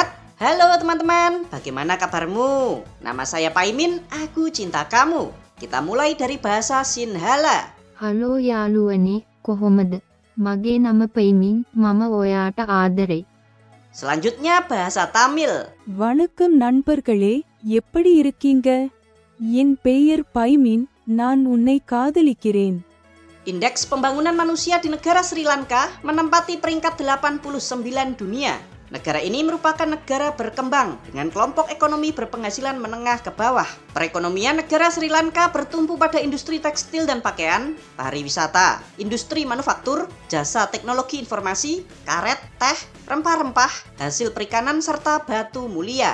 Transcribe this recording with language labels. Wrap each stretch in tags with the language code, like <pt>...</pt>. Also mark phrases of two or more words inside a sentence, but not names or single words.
<id>Halo teman-teman, bagaimana kabarmu? Nama saya Paimin, aku cinta kamu. Kita mulai dari bahasa Sinhala.</id> <si>හලෝ යාළුවනේ, කොහොමද? මගේ නම Paimin, මම ඔයාට ආදරෙයි.</si> <id>Selanjutnya bahasa Tamil.</id> <ta>வணக்கம் நண்பர்களே, எப்படி இருக்கீங்க? என் பெயர் பைமின், நான் உன்னை காதலிக்கிறேன்.</ta> <id>Indeks pembangunan manusia di negara Sri Lanka menempati peringkat 89 dunia. Negara ini merupakan negara berkembang dengan kelompok ekonomi berpenghasilan menengah ke bawah. Perekonomian negara Sri Lanka bertumpu pada industri tekstil dan pakaian, pariwisata, industri manufaktur, jasa teknologi informasi, karet, teh, rempah-rempah, hasil perikanan serta batu mulia.</id>